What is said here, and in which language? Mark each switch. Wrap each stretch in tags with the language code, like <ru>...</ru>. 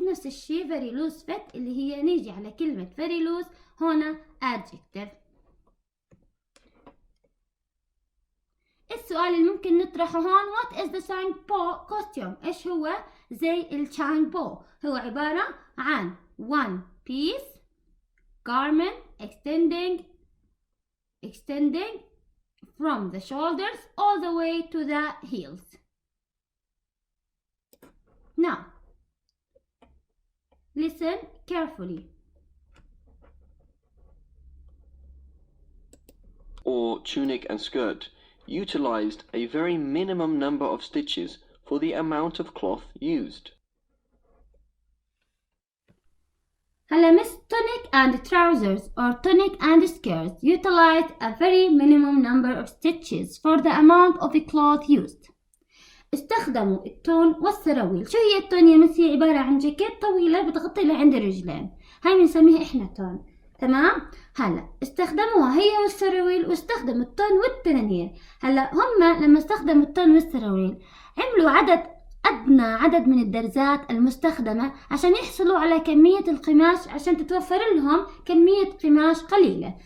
<ar>نفس الشيء</ar> <en>very loose fit</en> <ar>اللي هي نيجي على كلمة</ar> <en>very loose</en> <ar>هنا adjective. السؤال اللي ممكن نطرحه هون</ar> <en>what is the Changpo costume؟</en> <ar>إيش هو زي الشانغبو؟ هو عبارة عن</ar> <en>one piece garment extending from the shoulders all the way to the heels. Now, listen carefully. Or tunic and skirt utilized a very minimum number of stitches for the amount of cloth used. هلا tunic and trousers or tunic and skirts utilized a very minimum number of stitches for the amount of the cloth used.</en> <ar>استخدموا التون والسراويل. شو هي التون يا مسي؟ عبارة عن جاكيت طويلة بتغطي لعند الرجلين. هاي بنسميها احنا تون. تمام؟ هلا استخدموها هي والسراويل واستخدموا التون والتنانير. هلا هم لما استخدموا التون والسراويل عملوا أدنى عدد من الدرزات المستخدمة عشان يحصلوا على كمية القماش عشان تتوفر لهم كمية قماش قليلة.</ar>